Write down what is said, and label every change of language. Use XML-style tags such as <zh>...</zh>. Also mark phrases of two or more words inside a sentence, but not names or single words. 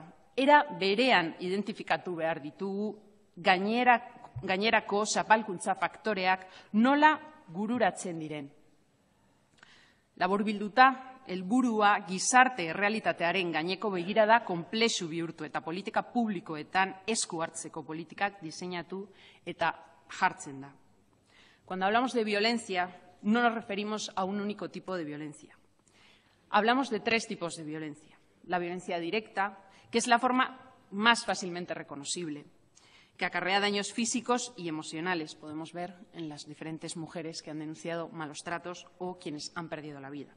<eu>Era berean identifikatu behar ditugu gainerako zapalkuntza faktoreak nola gururatzen diren. Laburbilduta, helburua gizarte errealitatearen gaineko begirada konplexu bihurtu eta politika publikoetan esku hartzeko politikak diseinatu eta jartzen da.</eu> <es>Cuando hablamos de violencia, no nos referimos a un único tipo de violencia. Hablamos de 3 tipos de violencia. La violencia directa, que es la forma más fácilmente reconocible, que acarrea daños físicos y emocionales. Podemos ver en las diferentes mujeres que han denunciado malos tratos o quienes han perdido la vida.</es>